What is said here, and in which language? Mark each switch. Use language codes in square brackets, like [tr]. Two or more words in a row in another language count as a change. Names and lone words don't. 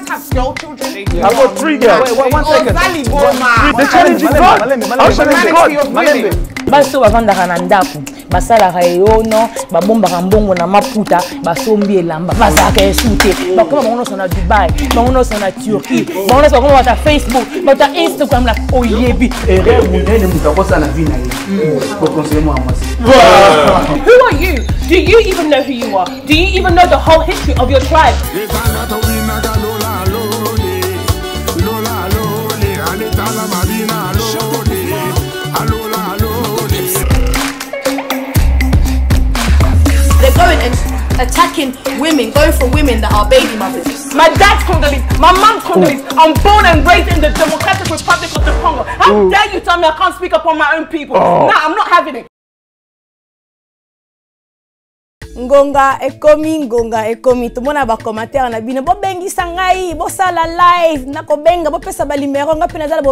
[en] girl children. I got 3 girls. Wait, 1 second. The challenge is God. [ln] Baso bavandaka na ndako basalaka eyono babombaka mbongo na maputa basombi elamba bazaka esute bakoma bango nyonso na Dubai bango nyonso na Turquie bango nyonso bakoma bata Facebook bata Instagram la oyebi erreur munene mutakosa na vie na ye [fr] pour conseiller moi moi. [en] Who are you? Do you even know who you are? Do you even know the whole history of your tribe? They're going and attacking women, going for women that are baby mothers. My dad's Congolese, my mom's Congolese. I'm born and raised in the Democratic Republic of the Congo. How dare you tell me I can't speak up on my own people? Nah, I'm not having it. [ln] Ngonga ekomi tumona ba commentaire na bino bo bengisa ngai bo sala live nako benga bo pesa ba numéro nga pena za ba